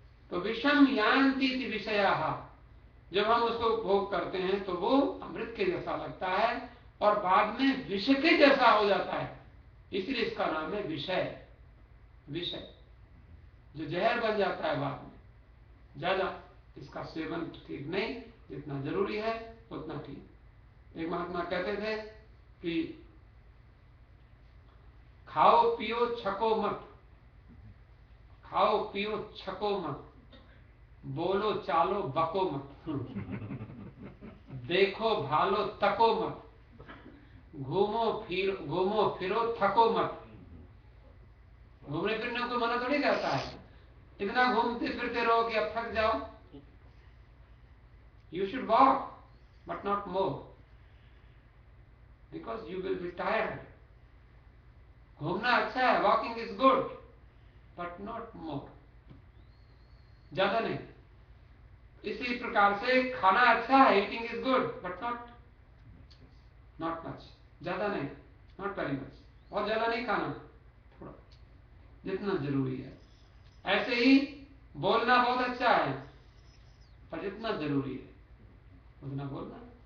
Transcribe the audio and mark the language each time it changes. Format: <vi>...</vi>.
<hi>तो विषम यान्ति विषया, जब हम उसको भोग करते हैं तो वो अमृत के जैसा लगता है और बाद में विष के जैसा हो जाता है, इसलिए इसका नाम है विषय। विषय जो जहर बन जाता है बाद में, ज्यादा इसका सेवन ठीक नहीं, जितना जरूरी है उतना ठीक। एक महात्मा कहते थे कि खाओ पियो छको मत, खाओ पियो छको मत, बोलो चालो बको मत, देखो भालो तको मत, घूमो फिरो थको मत। घूमने फिरने को मना थोड़ी करता है, इतना घूमते फिरते रहो कि अब थक जाओ।</hi> <en>You should walk, but not more, because you will be tired.</en> <hi>घूमना अच्छा है,</hi> <en>walking is good, but not more,</en> <hi>ज्यादा नहीं। इसी प्रकार से खाना अच्छा है,</hi> <en>eating is good, but not much,</en> <hi>ज्यादा नहीं,</hi> <en>not very much,</en> <hi>बहुत ज्यादा नहीं खाना, थोड़ा जितना जरूरी है। ऐसे ही बोलना बहुत अच्छा है, पर जितना जरूरी है उतना बोलना।</hi>